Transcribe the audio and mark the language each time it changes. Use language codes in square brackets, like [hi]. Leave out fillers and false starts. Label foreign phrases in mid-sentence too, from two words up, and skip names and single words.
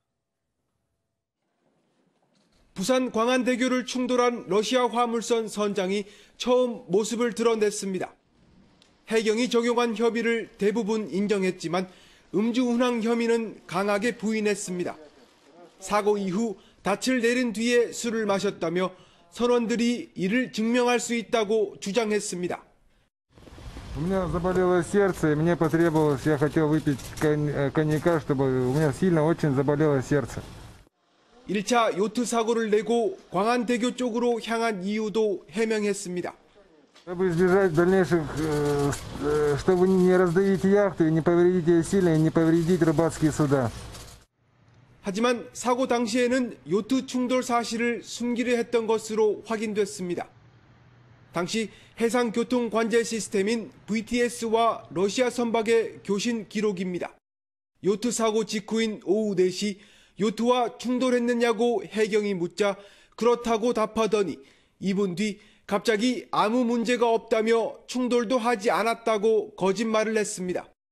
[ko] 부산 광안대교를 충돌한 러시아 화물선 선장이 처음 모습을 드러냈습니다. 해경이 적용한 혐의를 대부분 인정했지만 음주운항 혐의는 강하게 부인했습니다. 사고 이후 닻을 내린 뒤에 술을 마셨다며 선원들이 이를 증명할 수 있다고 주장했습니다. [ru] У меня заболело сердце, и мне потребовалось, я хотел выпить коньяка, чтобы у меня сильно очень заболело сердце. [ko] 1차 요트 사고를 내고 광안대교 쪽으로 향한 이유도 해명했습니다. [ru] Чтобы избежать дальнейших, чтобы не раздавить яхту, не повредить ее сильно, и не повредить рыбацкие суда. [ko] 하지만 사고 당시에는 요트 충돌 사실을 숨기려 했던 것으로 확인됐습니다. 당시 해상교통관제 시스템인 VTS와 러시아 선박의 교신 기록입니다. 요트 사고 직후인 오후 4시 요트와 충돌했느냐고 해경이 묻자 그렇다고 답하더니 2분 뒤 갑자기 아무 문제가 없다며 충돌도 하지 않았다고 거짓말을 했습니다.